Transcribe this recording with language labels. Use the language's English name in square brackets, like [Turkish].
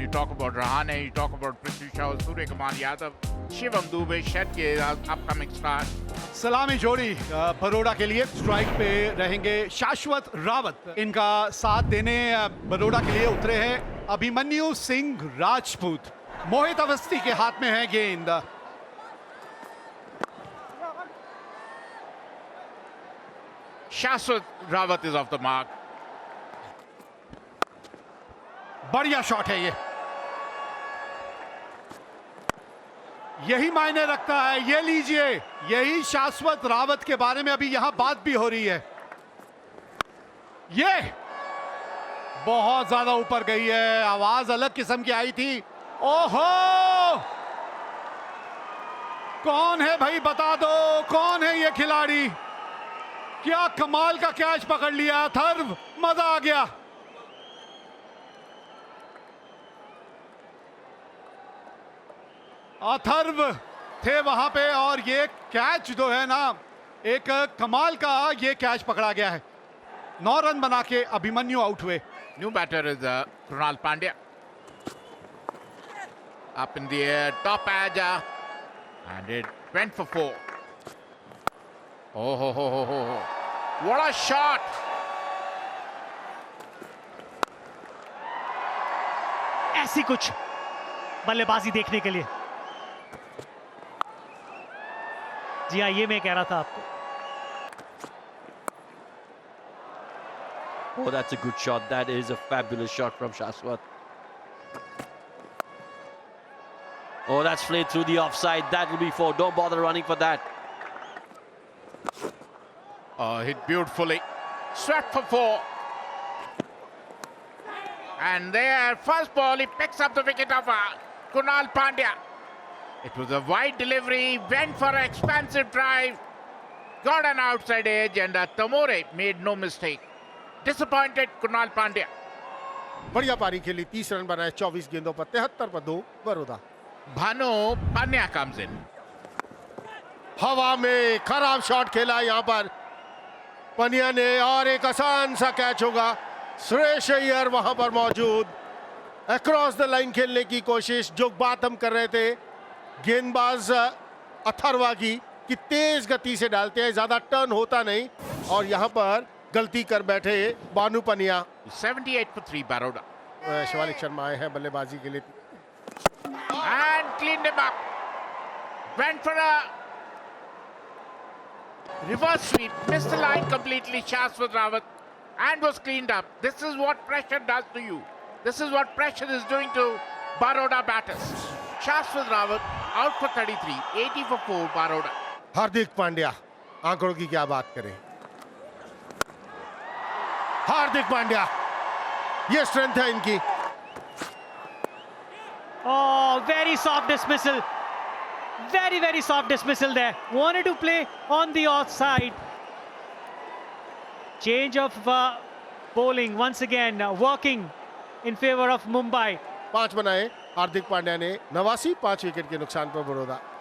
[English] You talk about Rahane, you talk about Prithvi Shaw, Surya Kumar Yadav, Shivam Dubey, Shetty, upcoming star. [Hindi] सलामी जोड़ी बड़ौदा के लिए। Strike पे रहेंगे शाश्वत रावत, इनका साथ देने बड़ौदा के लिए उतरे हैं अभिमन्यु सिंह राजपूत। मोहित अवस्थी के हाथ में है गेंद। [English] Shashwat Rawat is off the mark. [Hindi] बढ़िया शॉट है ये, यही मायने रखता है। ये लीजिए, यही शाश्वत रावत के बारे में अभी यहां बात भी हो रही है। ये बहुत ज्यादा ऊपर गई है, आवाज अलग किस्म की आई थी। ओहो, कौन है भाई, बता दो कौन है ये खिलाड़ी। क्या कमाल का कैच पकड़ लिया अथर्व, मजा आ गया। अथर्व थे वहां पे और ये कैच जो है ना, एक कमाल का ये कैच पकड़ा गया है। 9 रन बना के अभिमन्यु आउट हुए। [English] New batter is Krunal Pandya. Up in the air, top edge, and it went for 4. Oh, ho, ho, ho, ho, ho. What a shot! [Hindi] ऐसी कुछ बल्लेबाजी देखने के लिए। जी हाँ, ये मैं कह रहा था आपको। [English] Oh, that's a good shot. That is a fabulous shot from Shashwat. Oh, that's played through the offside. That will be 4. Don't bother running for that. Hit beautifully. Swept for 4. And there, first ball, he picks up the wicket of Krunal Pandya. It was a wide delivery, went for an expansive drive, got an outside edge, and Tamore made no mistake. Disappointed Krunal Pandya. [Hindi] बढ़िया पारी खेली, 30 run बनाए 24 गेंदों पर, 73 पर 2 Baroda. [English] Bhanu Pandya comes in. [Hindi] हवा में खराब शॉट खेला यहाँ पर पनिया ने और एक आसान सा कैच होगा। श्रेयस अय्यर वहां पर मौजूद, [English] across the line [Hindi] खेलने की कोशिश। जो बात हम कर रहे थे गेंदबाज अथर्वा की, कि तेज गति से डालते हैं, ज्यादा टर्न होता नहीं, और यहाँ पर गलती कर बैठे बानू पनिया। [English] 78 for 3 Baroda. [Hindi] शिवालिक शर्मा आए हैं बल्लेबाजी के लिए। [English] And cleaned him up. Went for a reverse sweep. Missed the line completely, Shashwat Rawat. And was cleaned up. This is what pressure does to you. This is what pressure is doing to Baroda batters. Shashwat Rawat out for 33. 80 for 4 Baroda. [Hindi] Hardik Pandya, आंकड़ों की क्या बात करें। हार्दिक पांड्या, ये strength है इनकी। [English] Oh, very soft dismissal. Very soft dismissal there. Wanted to play on the offside. Change of bowling once again, working in favor of Mumbai. [Hindi] 5 बनाए हार्दिक पांड्या ने, 89, 5 विकेट के नुकसान पर बड़ौदा।